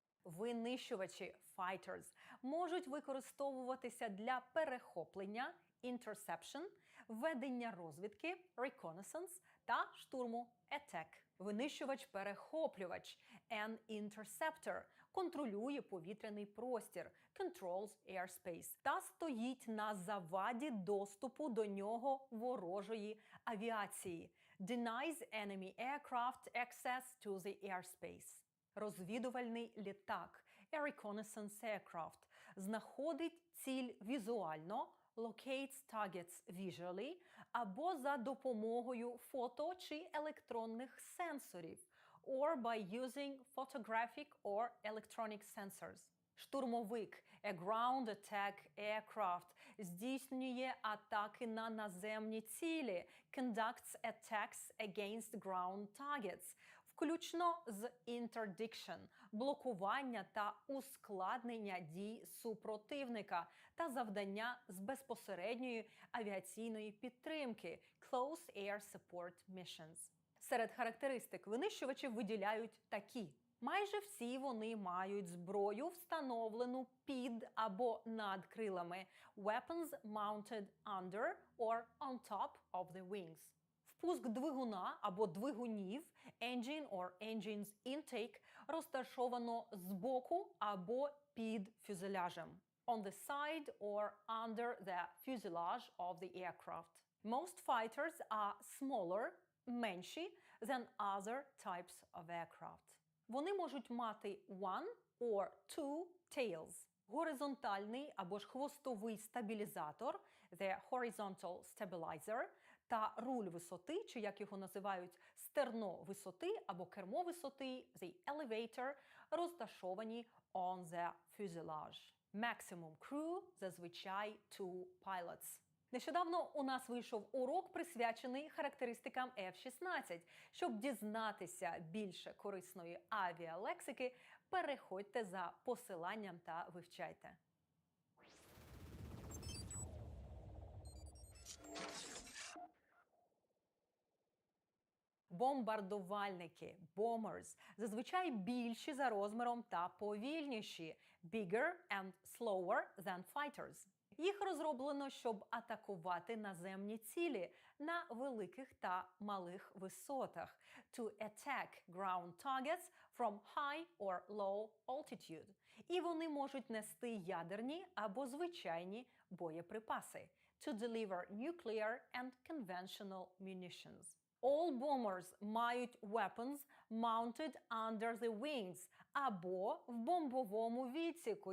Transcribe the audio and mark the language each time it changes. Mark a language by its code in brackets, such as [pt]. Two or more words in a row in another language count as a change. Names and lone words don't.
[uk] Винищувачі fighters можуть використовуватися для перехоплення interception, ведення розвідки reconnaissance та штурму attack. Винищувач-перехоплювач [en] an interceptor [uk] контролює повітряний простір [en] controls airspace [uk] та стоїть на заваді доступу до нього ворожої авіації [en] denies enemy aircraft access to the airspace. [uk] Розвідувальний літак [en] a reconnaissance aircraft [uk] знаходить ціль візуально [en] locates targets visually [uk] або за допомогою фото чи електронних сенсорів [en] or by using photographic or electronic sensors. Штурмовик a ground attack aircraft [uk] здійснює атаки на наземні цілі [en] conducts attacks against ground targets, [uk] включно з interdiction – блокування та ускладнення дій супротивника та завдання з безпосередньої авіаційної підтримки [en] close air support missions. [uk] Серед характеристик винищувачів виділяють такі. Майже всі вони мають зброю, встановлену під або над крилами [en] weapons mounted under or on top of the wings. [uk] Впуск двигуна або двигунів [en] engine or engines intake [uk] розташовано збоку або під фюзеляжем [en] on the side or under the fuselage of the aircraft. Most fighters are smaller, менші than other types of aircraft. [uk] Вони можуть мати [en] one or two tails. [uk] Горизонтальний або ж хвостовий стабілізатор [en] the horizontal stabilizer [uk] та руль висоти, чи як його називають стерно висоти або кермо висоти [en] the elevator, [uk] розташовані [en] on the fuselage. Maximum crew зазвичай two pilots. [uk] Нещодавно у нас вийшов урок, присвячений характеристикам F-16. Щоб дізнатися більше корисної авіалексики, переходьте за посиланням та вивчайте. Бомбардувальники bombers зазвичай більші за розміром та повільніші [en] bigger and slower than fighters. [uk] Їх розроблено, щоб атакувати наземні цілі на великих та малих висотах [en] to attack ground targets from high or low altitude. [uk] І вони можуть нести ядерні або звичайні боєприпаси [en] to deliver nuclear and conventional munitions. All bombers мають weapons mounted under the wings [uk] або в бомбовому відсіку.